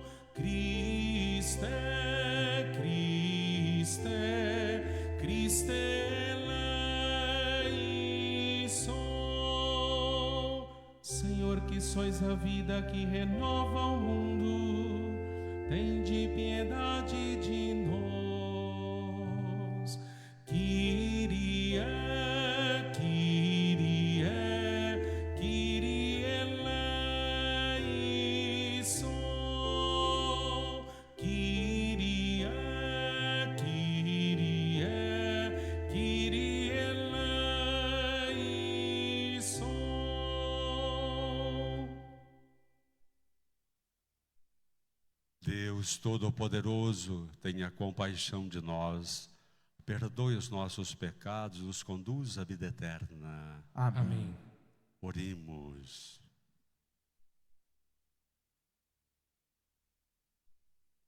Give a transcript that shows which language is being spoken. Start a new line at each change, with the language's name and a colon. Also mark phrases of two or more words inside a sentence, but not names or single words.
Greek: Χριστέ, Χριστέ, Χριστέ ελέησον.
Portuguese: Senhor, que sois a vida que renova o mundo, tende piedade de nós.
Greek: Κύριε, Κύριε, Κύριε ελέησον. Κύριε, Κύριε, Κύριε ελέησον.
Portuguese: Deus Todo-Poderoso, tenha compaixão de nós, perdoe os nossos pecados, nos conduz à vida eterna. Amém. Oremos.